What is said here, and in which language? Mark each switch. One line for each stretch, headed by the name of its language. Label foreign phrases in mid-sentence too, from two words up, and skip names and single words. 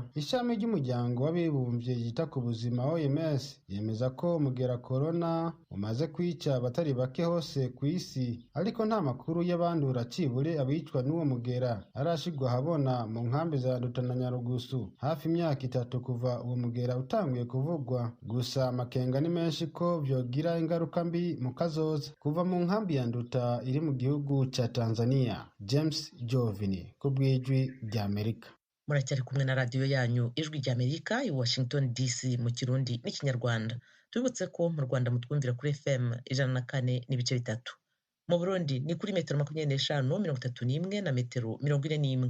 Rundi: Ishami ry'umuryango w'abibumbye yita ku buzima OMS yemeza ko umugera corona umaze kwica abatari bake hose ku isi, ariko nta makuru y'abandura cibure abicwa n'uwo mugera arashigwa habona mu nkambi za Nduta na Nyarugusu hafi imyaka 3 kuva uwo mugera utanguye kuvugwa. Gusa amakenga ni menshi ko vyogira ingaruka mbi mu kazoza. Kuva mu nkambi ya Nduta iri mu gihugu ca Tanzania, James Jovini ku bw'Ijwi ry'Amerika. Muracyari kumwe na radiyo yanyu Ijwi ry'Amerika i Washington DC mu Kirundi n'Ikinyarwanda. Tubibutse ko mu Rwanda mutwumvira kuri FM 104.3, mu Burundi ni kuri metero 25, 31 na metero 41.